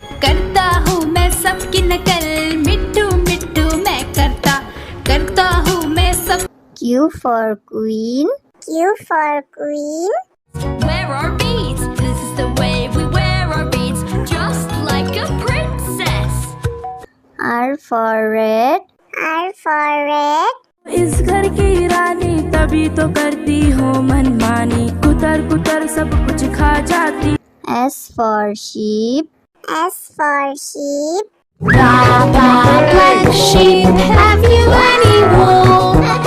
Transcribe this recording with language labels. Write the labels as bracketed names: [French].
[Hindi] करता हूँ मैं सबकी नकल, मिट्टू मिट्टू मैं करता हूँ मैं सब। [English] Q for queen. Q for queen. Wear our beads, this is the way we wear our beads, just like a princess. R for red. R for red. [Hindi] इस घर की रानी तभी तो करती हो मनमानी, कुतर कुतर सब कुछ खा जाती। [English] S for sheep. S for sheep. Black sheep, have you any wool?